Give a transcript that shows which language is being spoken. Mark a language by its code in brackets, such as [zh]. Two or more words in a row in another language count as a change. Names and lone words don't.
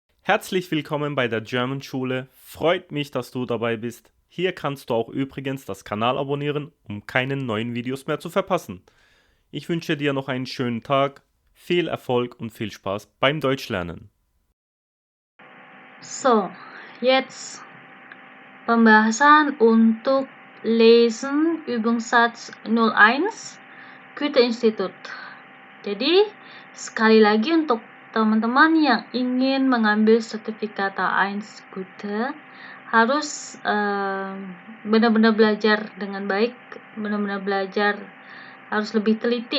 [de] Herzlich willkommen bei der German Schule. Freut mich, dass du dabei bist. Hier kannst du auch übrigens das Kanal abonnieren, um keine neuen Videos mehr zu verpassen. Ich wünsche dir noch einen schönen Tag, viel Erfolg und viel Spaß beim Deutschlernen. So, jetzt [id] pembahasan untuk [de] Lesen Übungssatz 01 Goethe-Institut. [id] Jadi, sekali lagi untuk teman-teman yang ingin mengambil sertifikat A1 Goethe, harus benar-benar belajar dengan baik, benar-benar belajar harus lebih teliti.